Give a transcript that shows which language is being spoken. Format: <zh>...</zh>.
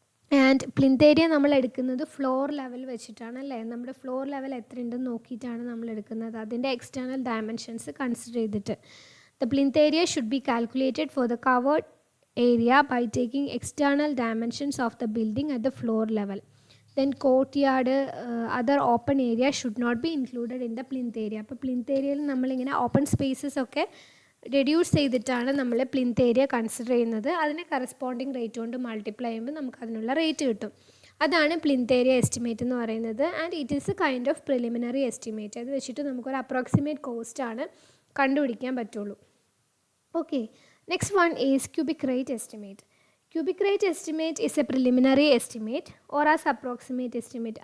<ml>And plinth area നമ്മൾ എടുക്കുന്നത് floor level വെച്ചിട്ടാണ് അല്ലേ. നമ്മുടെ ഫ്ലോർ ലെവൽ എത്ര ഉണ്ടെന്ന് നോക്കിയിട്ടാണ് നമ്മൾ എടുക്കുന്നത്, അതിൻ്റെ എക്സ്റ്റേണൽ ഡയമെൻഷൻസ് കൺസിഡർ ചെയ്തിട്ട്.</ml> <en>The plinth area should be calculated for the covered area by taking external dimensions of the building at the floor level. Then courtyard, other open area should not be included in the plinth area.</en> <ml>അപ്പോൾ plinth ഏരിയയിൽ നമ്മളിങ്ങനെ open spaces ഒക്കെ reduce ചെയ്തിട്ടാണ് നമ്മൾ plinth area consider ചെയ്യുന്നത്. അതിനെ corresponding rate കൊണ്ട് multiply ചെയ്യുമ്പോൾ നമുക്ക് അതിനുള്ള റേറ്റ് കിട്ടും. അതാണ് പ്ലിന്ത് ഏരിയ എസ്റ്റിമേറ്റ് എന്ന് പറയുന്നത്.</ml> <en>And it is a kind of preliminary estimate.</en> <ml>അത് വെച്ചിട്ട് നമുക്കൊരു അപ്രോക്സിമേറ്റ് കോസ്റ്റാണ് കണ്ടുപിടിക്കാൻ പറ്റുള്ളൂ.</ml> <en>Okay, next one is cubic rate estimate. Cubic rate estimate is a preliminary estimate or as approximate estimate.</en>